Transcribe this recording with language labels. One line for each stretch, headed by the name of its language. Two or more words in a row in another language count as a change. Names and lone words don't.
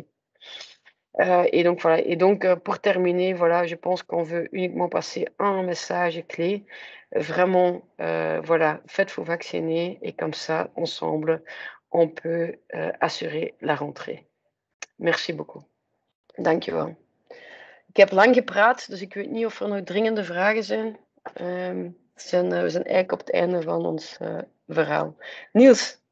French: Et donc voilà. Et donc pour terminer, voilà, je pense qu'on veut uniquement passer un message clé. Vraiment, voilà, faites-vous vacciner et comme ça, ensemble, on peut assurer la rentrée. Merci beaucoup.
Dutch: Dankjewel. Ik heb lang gepraat, dus ik weet niet of er nog dringende vragen zijn. We zijn eigenlijk op het einde van ons verhaal. Niels.